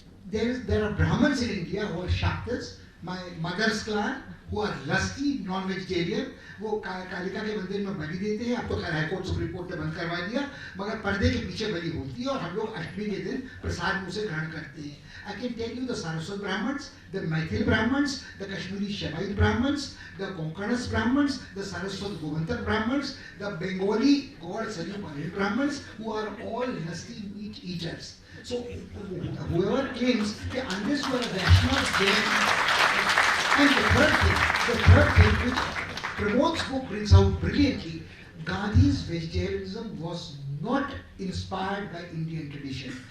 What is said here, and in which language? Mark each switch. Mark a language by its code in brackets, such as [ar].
[en] There are Brahmins in India who are Shaktas. My mother's clan, who are lusty, non-vegetarian, [hi] वो कालिका के मंदिर में बलि देते हैं। अब तो खैर हाईकोर्ट सुप्रीम कोर्ट ने बंद करवा दिया, मगर पर्दे के पीछे बलि होती है और हम लोग अष्टमी के दिन प्रसाद मुँह से ग्रहण करते हैं। [en] I can tell you the Saraswat Brahmins, the Maithil Brahmins, the Kashmiri Shemaite Brahmins, the Konkanas Brahmins, the Saraswat Gomantak Brahmins, the Bengali God Saryu Paril Brahmins, who are all lusty meat eaters. So whoever claims that unless you are a Vaishnava, and the third thing which Pramod's book brings out brilliantly, Gandhi's vegetarianism was not inspired by Indian tradition.